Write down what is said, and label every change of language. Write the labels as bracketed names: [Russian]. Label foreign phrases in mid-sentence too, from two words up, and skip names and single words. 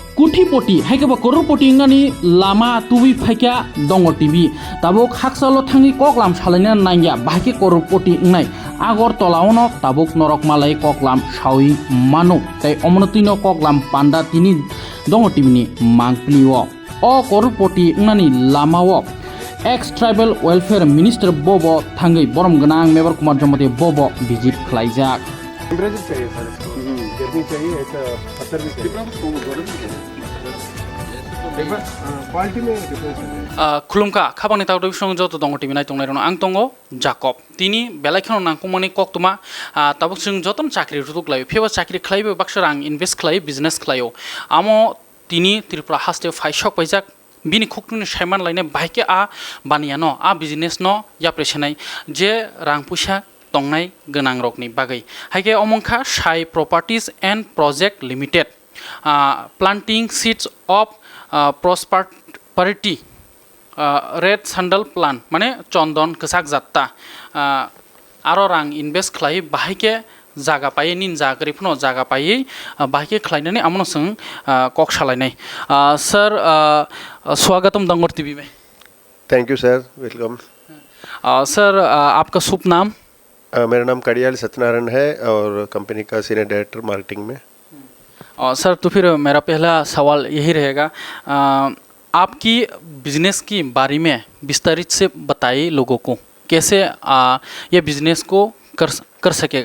[Kok Borok] कुटिपति हाइकेबा करोड़पति इंगानि लामा तुबि फाइका दङ टिभि ताबुक हाकसालो थाङि ककलाम सालायना नांगिया बाहाके करोड़पति इंनाय आगरतलावनो ताबुक नरकमालाय ककलाम सावि मानु ताइ अमनतिनो ककलाम पान्डा तिनि दङ टिभिनि मांगप्लिओ अ करोड़पति इंगानि लामाओ [English] ex tribal welfare minister [Kok Borok] बोबो थाङै बरम गोनां मेबर कुमार जमते बोबो भिजिट खालायजाक [Hindi] टेम्परेचर चाहिए सर इसको गर्मी चाहिए ऐसा असर भी चाहिए क्वालिटी में डिफरेंस है [Kok Borok] खुलुमका खाबांनि तावदो बिसं जत दङ टिभि नाय तंनायरनो आं दङ जाकब तिनि बेलायखनो नांगौमानि कक्तमा ताबुक जों जतन चाकरि रुतुक लायो फेबा चाकरि खालायबो बाक्सर आं इनभेस्ट खालायो बिजनेस खालायो आमो तिनि त्रिपुरा हास्ते फाइसक पाइजाक बिनि खुक्तुनि सायमान लायनाय बाइके आ बानियानो आ बिजनेस न या प्रेसनाय जे रां पैसा तंनाय गोनां रकनि बागै हाइके अमंखा साइ प्रपार्टीज एंड प्रोजेक्ट लिमिटेड [English] planting seeds of prosperity red sandal plan [Kok Borok] माने चंदन कसाक जात्ता आरो रां इनभेस्ट खालाय बाहायके जागा पायै निन जागरिफनो जागा पायै बाहायके खालायनानै आमनो जों कक सालायनाय सर [Hindi] स्वागतम दंगर टीवी में। [English] Thank you sir, welcome. [Hindi] सर आपका शुभ नाम? मेरा नाम कड़ियाल सत्यनारायण है और कंपनी का [English] senior director marketing [Hindi] में। सर तो फिर मेरा पहला सवाल यही रहेगा, आपकी बिजनेस की बारे में विस्तारित से बताइए लोगों को, कैसे ये बिजनेस को कर सकेगा।